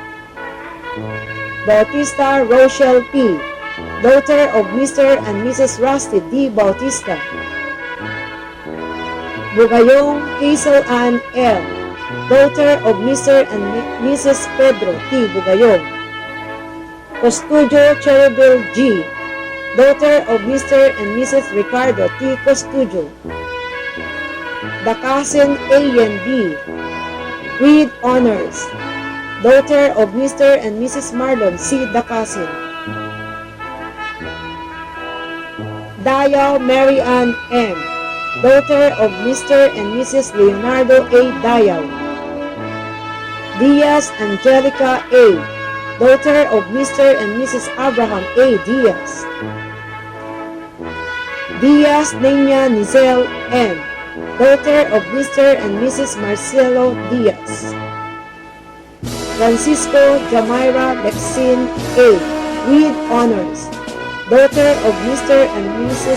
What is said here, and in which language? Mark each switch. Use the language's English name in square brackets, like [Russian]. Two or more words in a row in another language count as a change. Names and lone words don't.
[English] Bautista Rochelle P., daughter of Mr. and Mrs. Rusty D. Bautista. Bugayong Hazel Ann L., daughter of Mr. and Mrs. Pedro T. Bugayong. Costudio Cherubel G., daughter of Mr. and Mrs. Ricardo T. Costudio. Dakasin Ayen B., with honors, daughter of Mr. and Mrs. Marlon C. Dakasin. Dayaw Mary Ann M., daughter of Mr. and Mrs. Leonardo A. Dayaw. Diaz Angelica A., daughter of Mr. and Mrs. Abraham A. Diaz. Diaz Nina Nizel M., daughter of Mr. and Mrs. Marcelo Diaz. Francisco Jamaira Lexin A., with honors, daughter of Mr. and Mrs.